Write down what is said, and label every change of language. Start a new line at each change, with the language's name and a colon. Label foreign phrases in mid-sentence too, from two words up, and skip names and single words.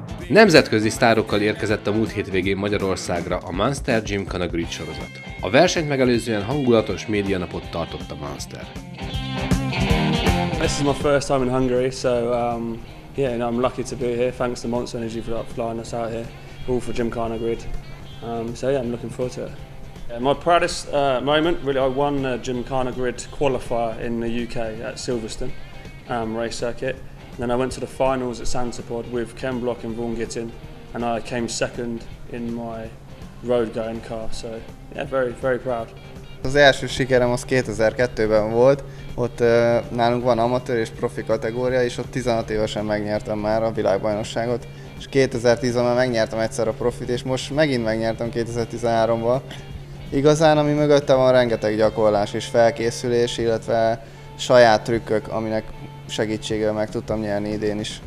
Hungarian: Nemzetközi sztárokkal érkezett a múlt hétvégén Magyarországra a Monster Gymkhana Grid sorozat. A versenyt megelőzően hangulatos médianapot tartott a Monster.
English: This is my first time in Hungary, so yeah, I'm lucky to be here. Thanks to Monster Energy for flying us out here, all for Gymkhana Grid. So yeah, I'm looking forward to it. My proudest moment, really, I won a Gymkhana Grid qualifier in the UK at Silverstone race circuit. Then I went to the finals at Sansepod with Ken Block and Vaughan Gittin, and I came second in my road going car. So yeah, very, very proud.
Hungarian: Az első sikerem az 2002-ben volt, ott nálunk van amatőr és profi kategória, és ott 16 évesen megnyertem már a világbajnokságot, és 2010-ben megnyertem egyszer a profit, és most megint megnyertem 2013-ban. Igazán, ami mögötte van, rengeteg gyakorlás és felkészülés, illetve saját trükkök, aminek segítségével meg tudtam nyerni idén is.